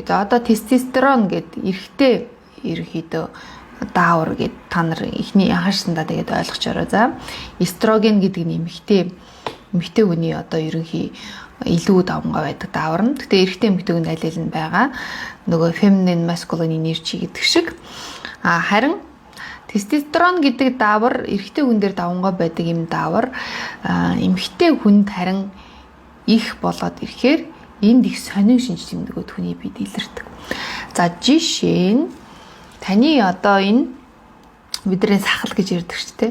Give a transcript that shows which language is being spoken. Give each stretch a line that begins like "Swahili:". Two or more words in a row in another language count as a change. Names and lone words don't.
Mongolian: Одоо тестостерон гэдэг эрэгтэй ерөнхийдөө даавар гэд та нар ихний анхаарсандаа тэгээд ойлгочоорой. За эстроген гэдэг нь эмэгтэй хүний одоо ерөнхий илүү давмгай байдаг даавар нь. Гэтэ эрэгтэй эмэгтэй хүний аль аль нь байгаа. Нөгөө
English: feminine masculine energy
Mongolian: гэдэг шиг. Харин тестостерон гэдэг даавар эрэгтэй хүн дээр давмгай байдаг юм даавар эмэгтэй хүнд харин их болоод ирэхээр энд их сонин шинж тэмдгүүд хүний биед илэрдэг. За жишээ нь таны одоо энэ бидний сахал гэж ярьдаг шүү дээ.